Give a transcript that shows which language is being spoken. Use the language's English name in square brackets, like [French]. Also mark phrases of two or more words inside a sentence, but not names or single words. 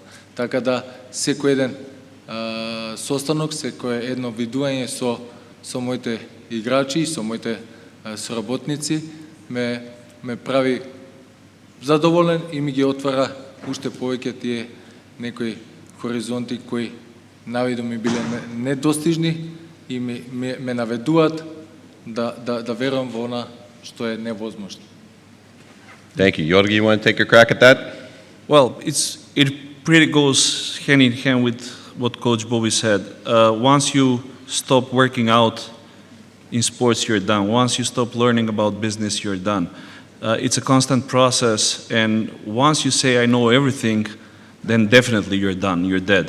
[Macedonian] Така да секој еден состанок, секое едно видување со моите играчи, со моите соработници ме прави задоволен и ми ги отвара уште повеќе тие некои хоризонти кои навидо ми биле недостижни и ме наведуваат да верувам во она што е невозможно. [English] Thank you. Gjorgje, you want to take a crack at that? Well, it pretty goes hand in hand with what Coach Bobby said. Once you stop working out in sports, you're done. Once you stop learning about business, you're done. It's a constant process, and once you say, I know everything, then definitely you're done, you're dead.